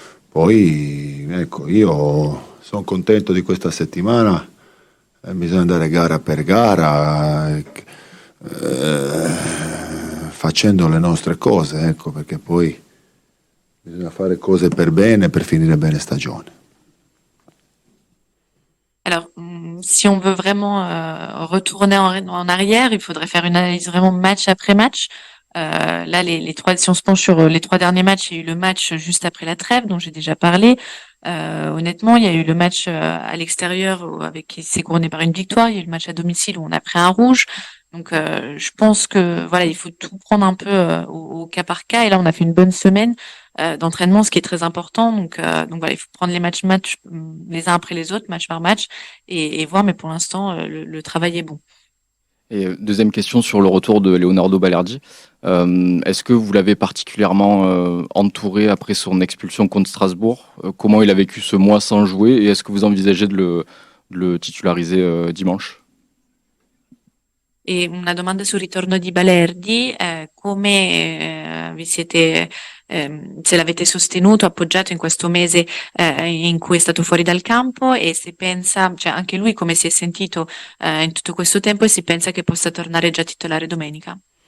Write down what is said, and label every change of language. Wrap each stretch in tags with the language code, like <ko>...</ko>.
<it>Poi, ecco, io sono contento di questa settimana, bisogna andare gara per gara, facendo le nostre cose, ecco, perché poi bisogna fare cose per bene, per finire bene stagione.</it> <fr>Alors, si on veut vraiment retourner en arrière, il faudrait faire une analyse vraiment match après match. Là, si on se penche sur les 3 derniers matchs, il y a eu le match juste après la trêve, dont j'ai déjà parlé. Honnêtement, il y a eu le match à l'extérieur qui s'est couronné par une victoire. Il y a eu le match à domicile où on a pris un rouge. Donc, je pense que voilà, il faut tout prendre un peu au cas par cas. Et là, on a fait une bonne semaine d'entraînement, ce qui est très important. Donc voilà, il faut prendre les matchs les uns après les autres, match par match, et voir. Mais pour l'instant, le travail est bon. Et deuxième question sur le retour de Leonardo Balerdi. Est-ce que vous l'avez particulièrement entouré après son expulsion contre Strasbourg? Comment il a vécu ce mois sans jouer et est-ce que vous envisagez de le titulariser dimanche?</fr> <it>E una domanda sul ritorno di Balerdi, come vi siete, se l'avete sostenuto, appoggiato in questo mese in cui è stato fuori dal campo e se pensa, cioè anche lui come si è sentito in tutto questo tempo e si pensa che possa tornare già titolare domenica?</it>